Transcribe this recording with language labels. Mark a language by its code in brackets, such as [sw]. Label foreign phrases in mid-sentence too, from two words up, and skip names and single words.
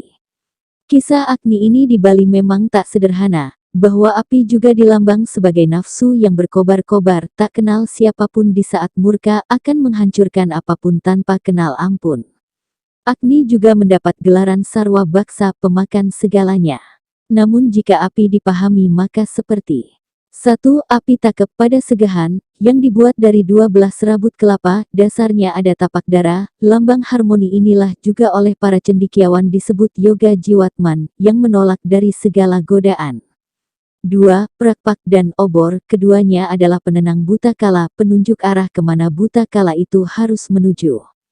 [id] Kisah Agni ini di Bali memang tak sederhana, bahwa api juga dilambang sebagai nafsu yang berkobar-kobar, tak kenal siapapun di saat murka akan menghancurkan apapun tanpa kenal ampun. Agni juga mendapat gelaran Sarwa Baksa, pemakan segalanya. Namun jika api dipahami maka seperti 1. Api takep pada segahan, yang dibuat dari 12 rabut kelapa, dasarnya ada tapak dara. Lambang harmoni inilah juga oleh para cendekiawan disebut yoga jiwatman, yang menolak dari segala godaan. 2. Prakpak dan obor, keduanya adalah penenang buta kala, penunjuk arah kemana buta kala itu harus menuju.